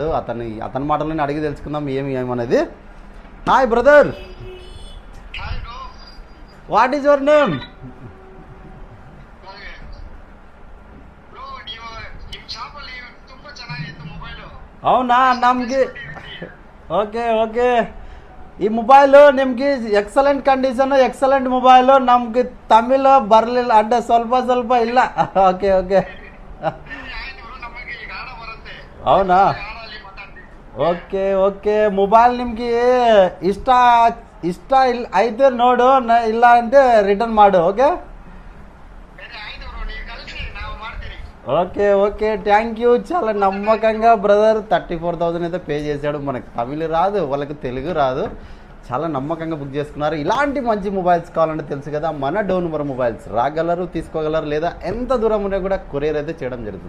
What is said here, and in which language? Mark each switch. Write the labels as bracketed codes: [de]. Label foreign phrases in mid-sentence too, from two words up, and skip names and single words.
[te] అతని మాటలని అడిగి తెలుసుకుందాం ఏమనేది. [en] Hi brother, what is your name? [te] అవుನಾ, [kn] ನಮಗೆ ಓಕೆ ಈ ಮೊಬೈಲು ನಿಮಗೆ [en] excellent condition, excellent mobile. [kn] ನಮ್ಗೆ ತಮಿಳು ಬರಲಿಲ್ಲ ಅಂದ್ರೆ ಸ್ವಲ್ಪ ಇಲ್ಲ. ಓಕೆ [te] అవునా, ఓకే మొబైల్ [kn] ನಿಮಗೆ ಇಷ್ಟ అయితే ನೋಡು, ಇಲ್ಲ అంటే ರಿಟರ್ನ್ ಮಾಡು. [en] okay thank you. [te] చాలా నమ్మకంగా బ్రదర్ 34,000 అయితే పే చేశాడు. మనకు తమిళ్ రాదు, వాళ్ళకి తెలుగు రాదు, చాలా నమ్మకంగా బుక్ చేసుకున్నారు. ఇలాంటి మంచి మొబైల్స్ కావాలంటే తెలుసు కదా, మన [en] door number [te] మొబైల్స్ రాగలరు, తీసుకోగలరు, లేదా ఎంత దూరం ఉన్నా కూడా కొరియర్ అయితే చేయడం జరుగుతుంది.